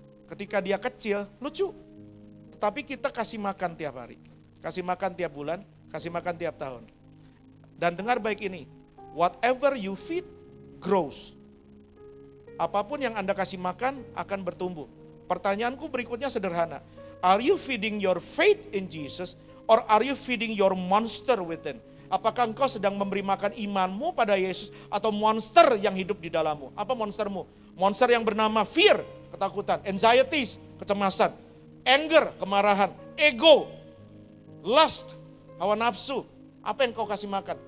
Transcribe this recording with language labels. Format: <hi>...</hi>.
<id>Ketika dia kecil, lucu. Tetapi kita kasih makan tiap hari. Kasih makan tiap bulan, kasih makan tiap tahun. Dan dengar baik ini,</id> <en>whatever you feed, grows.</en> <id>Apapun yang Anda kasih makan akan bertumbuh. Pertanyaanku berikutnya sederhana.</id> <en>Are you feeding your faith in Jesus or are you feeding your monster within?</en> <id>Apakah engkau sedang memberi makan imanmu pada Yesus atau monster yang hidup di dalammu? Apa monstermu? Monster yang bernama fear, ketakutan, anxieties, kecemasan, anger, kemarahan, ego, lust, hawa nafsu. Apa yang kau kasih makan?</id>